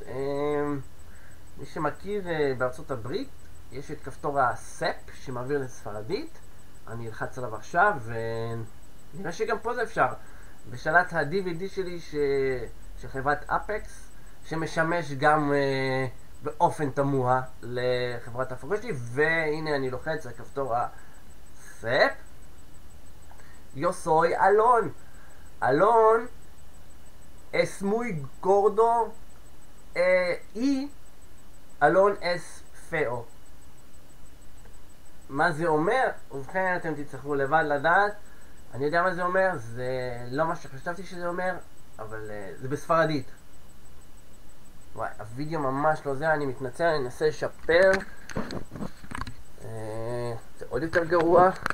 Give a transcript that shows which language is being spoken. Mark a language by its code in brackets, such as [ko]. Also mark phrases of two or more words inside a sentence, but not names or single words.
[he] מי שמכיר, בארצות הברית יש את כפתור הסאפ שמעביר לספרדית, אני אלחץ עליו עכשיו ונראה שגם פה זה אפשר. בשלט ה-DVD שלי של חברת אפקס, שמשמש גם באופן תמוה לחברת ההפקות שלי, והנה אני לוחץ על כפתור הסאפ. [es] Yo soy Alon. Alon es muy gordo y Alon es feo. [he] מה זה אומר? ובכן אתם תצטרכו לבד לדעת. אני יודע מה זה אומר, זה לא מה שחשבתי שזה אומר, אבל זה בספרדית. וואי, הווידאו ממש לא זה, אני מתנצל, אני אנסה לשפר. זה עוד יותר גרוע.